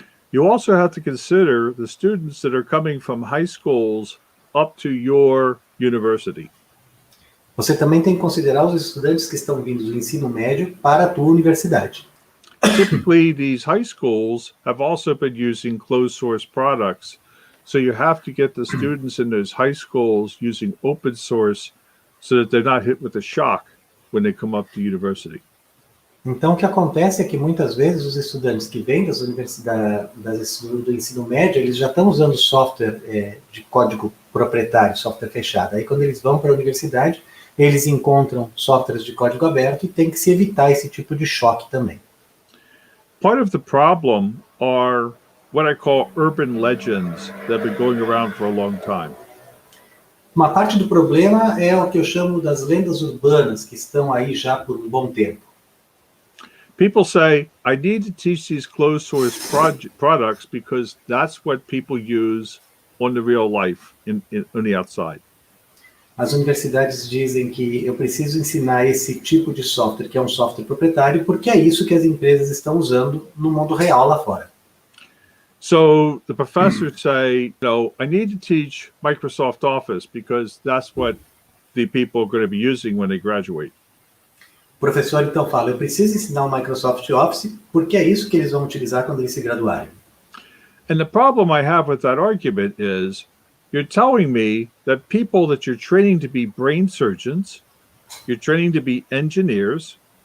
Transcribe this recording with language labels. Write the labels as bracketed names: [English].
[English] You also have to consider the students that are coming from high schools up to your university. [Portuguese] Você também tem que considerar os estudantes que estão vindo do ensino médio para a tua universidade. [English] Typically, these high schools have also been using closed source products. So you have to get the students in those high schools using open source so that they're not hit with a shock when they come up to university. [Portuguese] Então, o que acontece é que muitas vezes os estudantes que vêm das universidades do ensino médio, eles já estão usando software de código proprietário, software fechado. Aí, quando eles vão para a universidade, eles encontram softwares de código aberto e tem que se evitar esse tipo de choque também. [English] Part of the problem are what I call urban legends that have been going around for a long time. [Portuguese] Uma parte do problema é o que eu chamo das lendas urbanas, que estão aí já por um bom tempo. [English] People say, I need to teach these closed source products because that's what people use on the real life, on the outside. [Portuguese] As universidades dizem que eu preciso ensinar esse tipo de software, que é um software proprietário, porque é isso que as empresas estão usando no mundo real lá fora. [English] So the professors say, I need to teach Microsoft Office because that's what the people are going to be using when they graduate. [Portuguese] O professor então fala, eu preciso ensinar o Microsoft Office porque é isso que eles vão utilizar quando eles se graduarem. [English] And the problem I have with that argument is you're telling me that people that you're training to be brain surgeons, you're training to be engineers.